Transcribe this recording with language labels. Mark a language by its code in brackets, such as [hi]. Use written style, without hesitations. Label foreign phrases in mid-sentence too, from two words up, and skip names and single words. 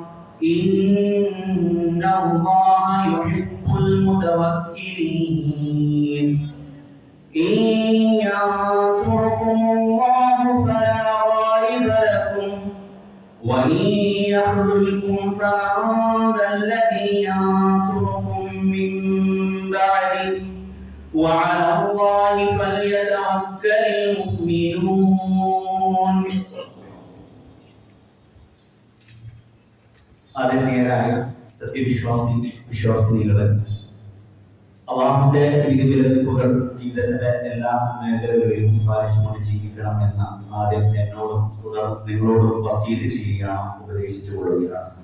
[ar] إن الله يحب المتوكلين إن ينصركم الله فلا غالب لكم وإن يخذلكم فمن ذا الذي ينصركم من بعده وعلى الله فليتوكل المؤمنون [ml] ആദരണീയരായ വിശ്വാസിനികളെ അള്ളാഹുവിന്റെ വിധിവിലക്കുകൾ ജീവിതത്തിന്റെ എല്ലാ മേഖലകളിലും പാലിച്ചുകൊണ്ട് ജീവിക്കണം എന്ന ആദ്യം എന്നോടും തുടർന്ന് നിങ്ങളോടും വസീയത്ത് ചെയ്യുകയാണ്, ഉപദേശിച്ചു കൊള്ളുകയാണ്.